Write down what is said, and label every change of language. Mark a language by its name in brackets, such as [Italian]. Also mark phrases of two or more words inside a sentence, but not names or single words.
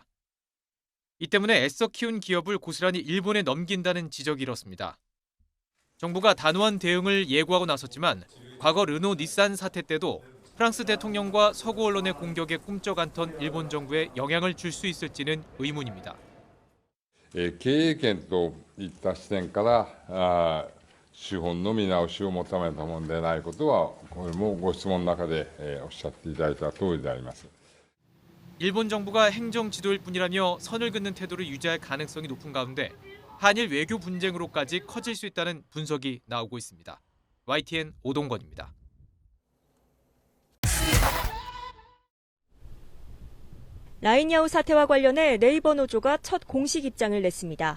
[Korean] 이 때문에 애써 키운 기업을 고스란히 일본에 넘긴다는 지적이 일었습니다. 정부가 단호한 대응을 예고하고 나섰지만 과거 르노 닛산 사태 때도 프랑스 대통령과 서구 언론의 공격에 꿈쩍 않던 일본 정부에 영향을 줄 수 있을지는 의문입니다. [Japanese] 経営権といった視点から資本の見直しを求めたものでないことは、これもご質問の中でおっしゃっていただいた通りであります。 [Korean] 일본 정부가 행정 지도일 뿐이라며 선을 긋는 태도를 유지할 가능성이 높은 가운데 한일 외교 분쟁으로까지 커질 수 있다는 분석이 나오고 있습니다. YTN 오동건입니다. 라인야후 사태와 관련해 네이버 노조가 첫 공식 입장을 냈습니다.